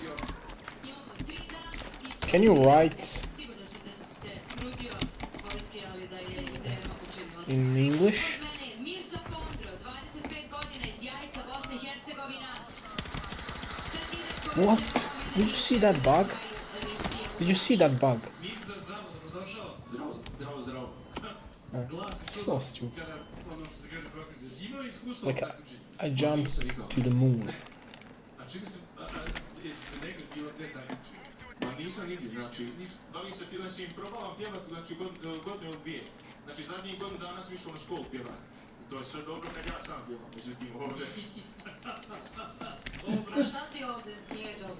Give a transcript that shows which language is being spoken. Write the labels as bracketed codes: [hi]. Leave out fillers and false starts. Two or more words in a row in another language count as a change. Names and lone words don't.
[en] Can you write in English? What? Did you see that bug? Did you see that bug? [bs] Mirza, zdravo, dobrodošao. Zdravo, zdravo. [en] So stupid. [bs] Kada, ono što se kaže proklizne, si imao iskustvo Like u takmičenju? [en] I jumped to the moon. [bs] A čini se, jesi se negdje bilo gdje takmičenje? Ma nisam nigdje, znači, bavim se pjevanjem, znači, probavam pjevati, znači, godinu ili dvije. Znači, zadnjih godinu dana sam išao na školu pjevanja. I to je sve dobro kad ja sam pjevam, međutim, ovdje. A šta ti ovdje nije dobro?